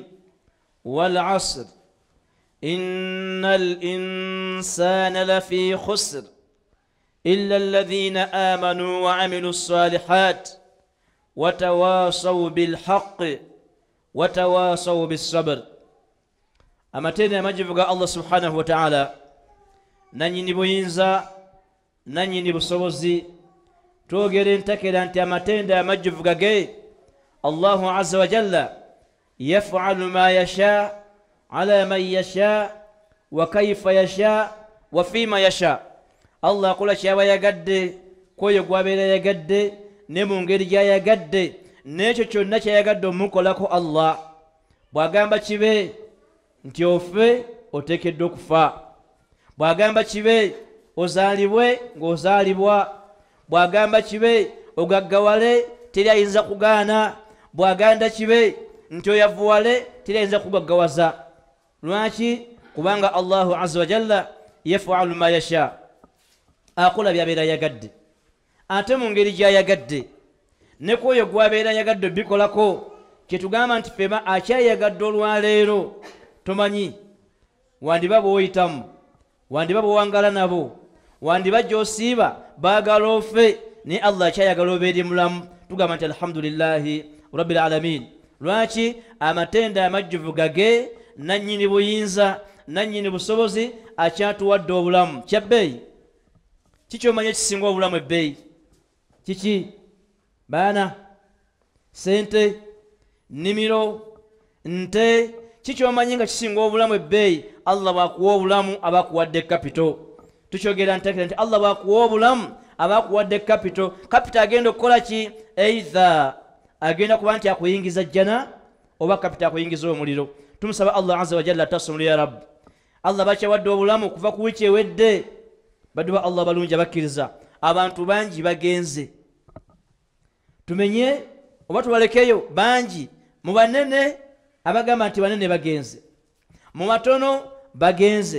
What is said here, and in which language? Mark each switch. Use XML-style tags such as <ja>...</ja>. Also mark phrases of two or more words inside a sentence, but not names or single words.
<ar>والعصر إن الإنسان لفي خسر إلا الذين آمنوا وعملوا الصالحات وتواصوا بالحق وتواصوا بالصبر.</ar> <lg>Amatenda amajivu ga</lg> <ar>الله سبحانه وتعالى,</ar> <lg>nanyini buyinza nanyini busobozi, twogere ntakera nti amatenda amajivu gage</lg> <ar>الله عز وجل يفعل ما يشاء على من يشاء وكيف يشاء وفيما يشاء.</ar> <lg>Allah akola kyaba yagadde, kwoyo gwabeera yagadde, ne mu ngeri gyayagadde, n'ekyo kyonna kyayagadde omukolako Allah. Bw'agamba kibe nti ofe, oteekeddwa okufa. Bw'agamba kibe ozaalibwe, ng'ozaalibwa. Bw'agamba kibe ogaggawale, teri ayinza kugaana. Bw'agamba kibe nti oyavuwale, teri ayinza kugaggawaza. Lwaki? Kubanga</lg> <ar>الله عز وجل يفعل ما يشاء,</ar> <lg>akola byabeera yagadde, ate mu ngeri gy'ayagadde, ne kwoyo gwabeera yagadde bikolako. Kyetugamba nti feba akyayagadde olwaleero, tomanyi wandiba bw'oyitamu, wandiba bw'owangala nabo, wandiba gy'osiiba baagala ofe, naye Allah akyayagala obeere mulamu. Tugamba nti</lg> <ar>الحمد لله رب العالمين.</ar> <lg>Lwaki? Amatenda amajjuvu gage, nannyini buyinza, nannyini busobozi akyatuwadde obulamu. Kyabbeeyi kiki omanye kisinga obulamu ebbeeyi? Kiki? Baana, sente, nnimiro, nte, kiki omanyi nga kisinga obulamu ebbeeyi? Allah bw'akuwa obulamu aba akuwadde kapito. Tukyogera ntakira nti Allah bw'akuwa obulamu aba akuwadde kapito. Kapito agenda okukola ki? Either agenda kuba nti akuyingiza jjana, oba kapito akuyingiza omuliro. Tumusaba</lg> <ar>الله عز وجل</ar> <lg>tasumulu</lg> <ar>يا ربي.</ar> <lg>Allah bakyawadde obulamu kuva ku wiiki ewedde. Baddu ba Allah balungi abakkiriza, abantu bangi bagenze. Tumenye oba tubalekeyo bangi. Mu banene abagamba nti banene bagenze, mu batono bagenze.</lg>